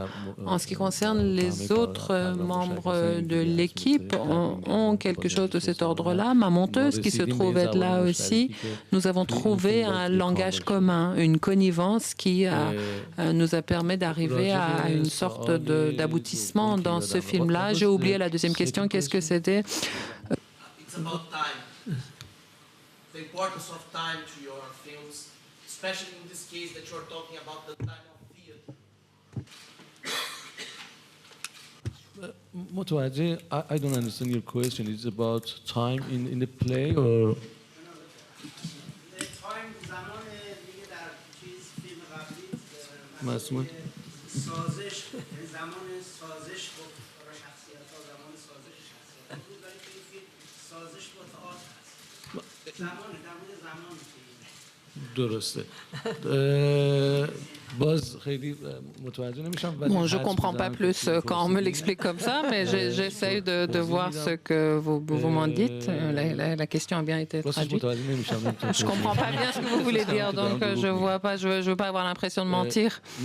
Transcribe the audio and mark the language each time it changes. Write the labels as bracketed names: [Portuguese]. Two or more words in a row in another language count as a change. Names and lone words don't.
[French] En ce qui concerne les autres membres de l'équipe, ont quelque chose de cet ordre-là. Ma monteuse qui se trouve être là aussi, nous avons trouvé un langage commun, une connivence qui nous a permis d'arriver à une sorte d'aboutissement dans ce film-là. J'ai oublié la deuxième question. Qu'est-ce que c'était? [English] It's about time. The importance of time to your films, especially in this case that you're talking about the time of theater. [Persian] متوجه. [English] I don't understand your question. It's about time in the play or مسموع [Persian] سازش زمان سازش با شخصیت‌ها زمان سازش شخصیت‌ها رو داریم که این فیلم سازش با تئاتر هست زمان در مورد زمان درسته. [French] Bon, je ne comprends pas plus quand on me l'explique comme ça, mais j'essaie de voir ce que vous m'en dites. La question a bien été traduite. Je ne comprends pas bien ce que vous voulez dire, donc je ne veux pas avoir l'impression de mentir.